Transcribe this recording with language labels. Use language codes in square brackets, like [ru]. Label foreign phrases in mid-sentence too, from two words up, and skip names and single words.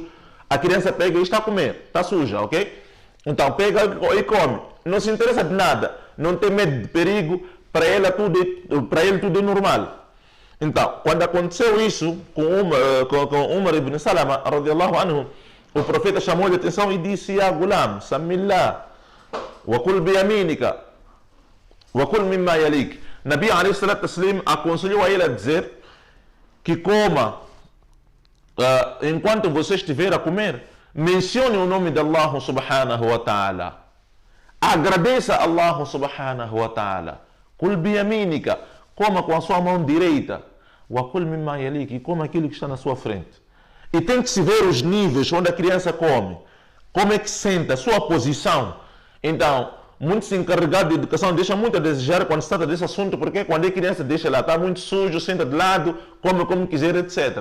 [pt] A criança pega e está a comer, está suja, ok? Então pega e come. Não se interessa de nada, não tem medo de perigo, para ele tudo é normal. Então, quando aconteceu isso com Umar ibn Salama, [ar] رضي الله عنه, [pt] o profeta chamou-lhe a atenção e disse: [ar] يا غلام سم الله وكل بيمينك وكل مما يليك. [pt] Nabi ﷺ aconselhou a ele a dizer que coma, enquanto você estiver a comer, mencione o nome de Allah [ar] سبحانه وتعالى. [pt] Agradeça a Allah [ar] سبحانه وتعالى. كل بيمينك, [pt] coma com a sua mão direita. [ar] وكل مما يليك, [pt] e coma aquilo que está na sua frente. E tem que se ver os níveis onde a criança come. Como é que senta, a sua posição. Então, muitos encarregados de educação deixam muito a desejar quando se trata desse assunto, porque quando a criança deixa lá, está muito sujo, senta de lado, come como quiser, etc.